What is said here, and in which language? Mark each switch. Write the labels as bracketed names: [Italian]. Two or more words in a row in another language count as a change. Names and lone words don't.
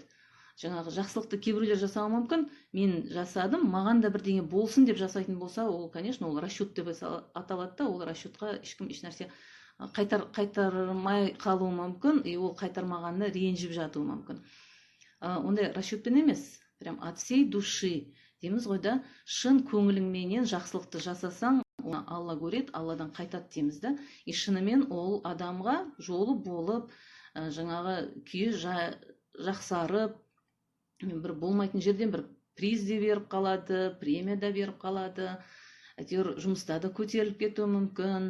[Kazakh] Жаңағы жақсылықты кейбіреулер жасауы мүмкін, мен жасадым, маған да бірдеңе болсын деп жасайтын болса, ол, конечно, ол расчет деп аталады да, ол расчетқа ешкім ешнәрсе қайтармай қалуы мүмкін, ол қайтармағанына ренжіп жатуы мүмкін. Ондай расчетпен емес, [Russian] прям от всей души [Kazakh] дейміз ғой да, шын көңіліңменен жақсылықты жасасаң, Алла көреді, Алладан қайтады дейміз да. И шынымен ол адамға жолы болып, жаңағы күйі жақсарып, бір болмайтын жерден бір приз де беріп қалады, премия да беріп қалады, әйтеуір жұмыста да көтеріліп кетуі мүмкін.